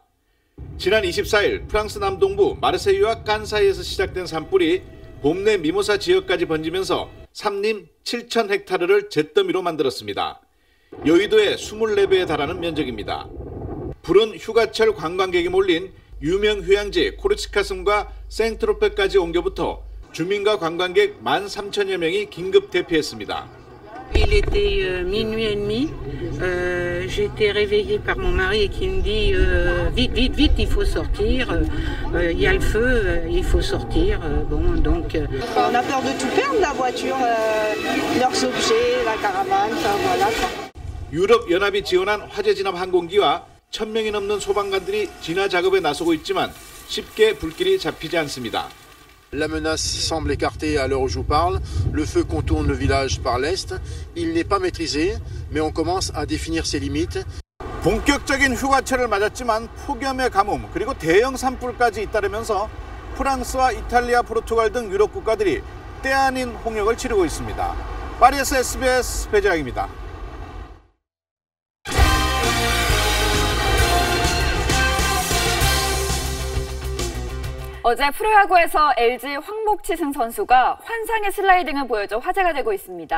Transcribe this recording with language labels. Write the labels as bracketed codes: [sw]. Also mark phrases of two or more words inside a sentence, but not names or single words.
[ko] 지난 24일 프랑스 남동부 마르세유와 깐 사이에서 시작된 산불이 봄내 미모사 지역까지 번지면서 산림 7,000헥타르를 잿더미로 만들었습니다. 여의도의 24배에 달하는 면적입니다. 불은 휴가철 관광객이 몰린 유명 휴양지 코르시카 섬과 생트로페까지 옮겨부터 주민과 관광객 13,000여 명이 긴급 대피했습니다. [fr] Il était minuit et demi. J'ai été réveillée par mon mari qui me dit vite, vite, vite, il faut sortir. Il y a le feu, il faut sortir. Bon, donc. On a peur de tout perdre, la voiture, leurs objets, la caravane, enfin voilà. [ko] 유럽 연합이 지원한 화재 진압 항공기와 1,000명이 넘는 소방관들이 진화 작업에 나서고 있지만 쉽게 불길이 잡히지 않습니다. [fr] La menace semble écartée à l'heure où je vous parle. Le feu contourne le village par l'est. Il n'est pas maîtrisé, mais on commence à définir ses limites. [ko] 본격적인 휴가철을 맞았지만 폭염의 가뭄 그리고 대형 산불까지 잇따르면서 프랑스와 이탈리아, 포르투갈 등 유럽 국가들이 때 아닌 홍역을 치르고 있습니다. 파리에서 SBS 배재학입니다. 어제 프로야구에서 LG 황목치승 선수가 환상의 슬라이딩을 보여줘 화제가 되고 있습니다.